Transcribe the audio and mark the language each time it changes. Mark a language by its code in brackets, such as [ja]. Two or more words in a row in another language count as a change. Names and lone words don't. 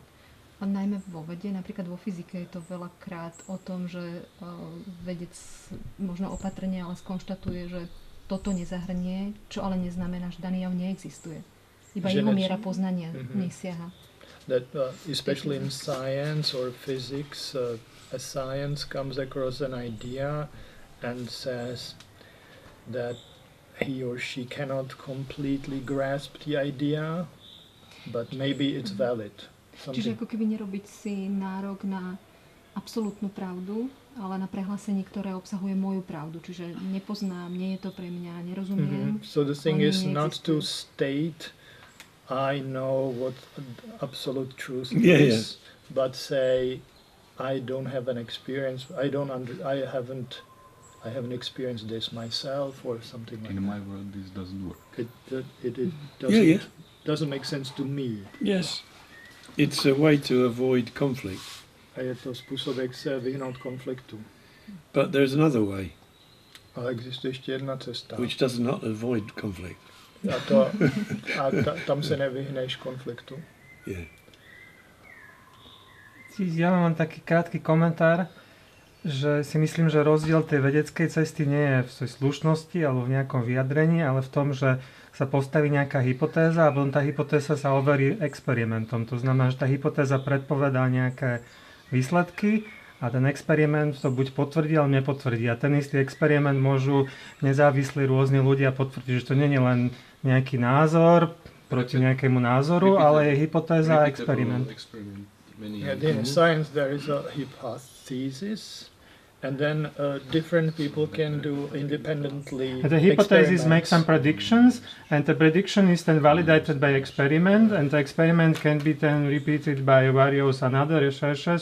[sk] A najmä vo vede, napríklad vo fyzike je to veľakrát o tom, že vedec možno opatrne, ale skonštatuje, že toto nezahrnie, čo ale neznamená, že daný jav neexistuje. Iba jeho miera poznania nesiaha. [en] That especially in science or physics, a science comes across an idea and says that he or she cannot completely grasp the idea, but maybe it's valid. [sk] Čiže ako keby nerobiť si nárok na absolútnu pravdu, ale na prehlásenie, ktoré obsahuje moju pravdu. Čiže nepoznám, nie je to pre mňa, nerozumiem. [en] So the thing is not to state I know what absolute truth is, but say I don't have an experience. I haven't experienced this myself or something like that. In my world, this doesn't work. It doesn't make sense to me. Yes. It's a way to avoid conflict. [cs] A je to způsob, jak se vyhnout konfliktu. [en] But there's another way. [cs] Ale existuje ještě jedna cesta. [en] Which does not avoid conflict. [cs] Tam se nevyhneš konfliktu. [en] Yeah. [sk] Ja mám taký krátky komentár, že si myslím, že rozdiel tej vedeckej cesty nie je v svojej slušnosti alebo v nejakom vyjadrení, ale v tom, že sa postaví nejaká hypotéza a potom tá hypotéza sa overí experimentom. To znamená, že tá hypotéza predpovedá nejaké výsledky a ten experiment to buď potvrdí, alebo nepotvrdí. A ten istý experiment môžu nezávislí rôzni ľudia potvrdiť, že to nie je len nejaký názor proti nejakému názoru, ale je hypotéza a experiment. [en] In science there is a hypothesis. And then different people can do independently. The hypothesis makes some predictions, and the prediction is then validated by experiment, and the experiment can be then repeated by various another researchers.